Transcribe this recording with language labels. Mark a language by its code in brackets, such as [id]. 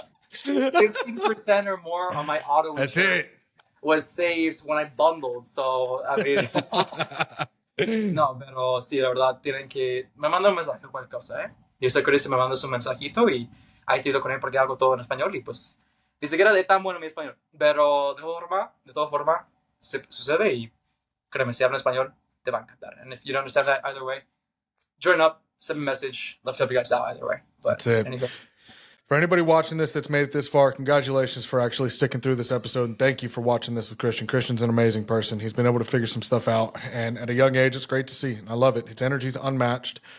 [en] 15% or more on my auto insurance was saved when I bundled. So, I mean, no, [es] pero sí, la verdad, tienen que... Me manda un mensaje, cualquier cosa, ¿eh? Yo sé que ahorita me manda un mensajito y ahí te he ido con él porque hago todo en español y pues ni siquiera de tan bueno mi español. Pero de todas formas, sucede y créeme, si hablan español, te va a encantar. [en] And if you don't understand that either way, join up, send me a message. Love to help you guys out either way. But that's it. Anyway. For anybody watching this that's made it this far, congratulations for actually sticking through this episode. And thank you for watching this with Christian. Christian's an amazing person. He's been able to figure some stuff out. And at a young age, it's great to see. I love it. His energy's unmatched.